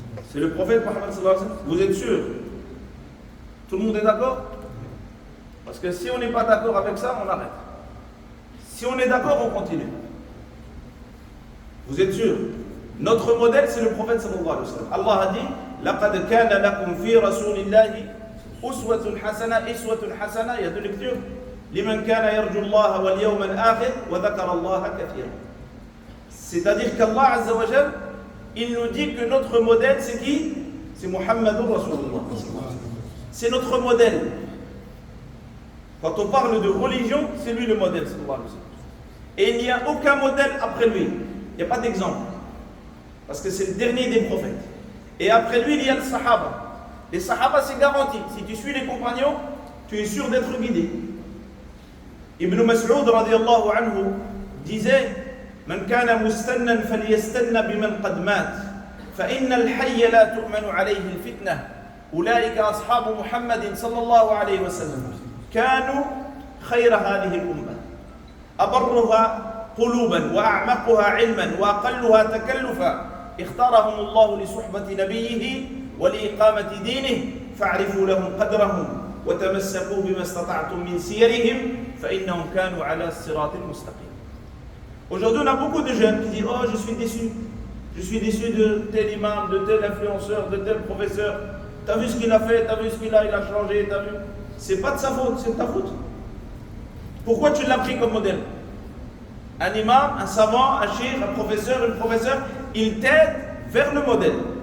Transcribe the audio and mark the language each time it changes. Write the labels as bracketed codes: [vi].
[fr] C'est le prophète Mohammed sallallahu alayhi wa sallam. Vous êtes sûr? Tout le monde est d'accord? Parce que si on n'est pas d'accord avec ça, on arrête. Si on est d'accord, on continue. Vous êtes sûr? Notre modèle, c'est le prophète sallallahu alayhi wa sallam. Allah a dit, [ar] لَقَدْ كَانَ لَكُمْ فِي رَسُولِ اللَّهِ أُسْوَةٌ حَسَنَةٌ. [fr] Il y a 2 lectures. [ar] لِمَنْ كَانَ يَرْجُو اللَّهَ وَالْيَوْمَ الْآخِرَ وَذَكَرَ اللَّهَ كَثِيرًا. [fr] C'est-à-dire qu'Allah Azza wa Jal, il nous dit que notre modèle, c'est qui? C'est Muhammadur Rasulullah. C'est notre modèle. Quand on parle de religion, c'est lui le modèle. Et il n'y a aucun modèle après lui. Il n'y a pas d'exemple. Parce que c'est le dernier des prophètes. Et après lui, il y a le Sahaba. Les Sahaba, c'est garanti. Si tu suis les compagnons, tu es sûr d'être guidé. Ibn Mas'ud radiyallahu anhu disait, [ar] من كان مستنا فليستن بمن قد مات فإن الحي لا تؤمن عليه الفتنة أولئك أصحاب محمد صلى الله عليه وسلم كانوا خير هذه الأمة أبرها قلوبا وأعمقها علما وأقلها تكلفا اختارهم الله لصحبة نبيه ولإقامة دينه فاعرفوا لهم قدرهم وتمسكوا بما استطعتم من سيرهم فإنهم كانوا على الصراط المستقيم. [fr] Aujourd'hui, on a beaucoup de jeunes qui disent « Oh, je suis déçu. Je suis déçu de tel imam, de tel influenceur, de tel professeur. T'as vu ce qu'il a fait, t'as vu ce qu'il a changé, t'as vu. » C'est pas de sa faute, c'est de ta faute. Pourquoi tu l'as pris comme modèle? Un imam, un savant, un cheikh, un professeur, une professeure, il t'aide vers le modèle.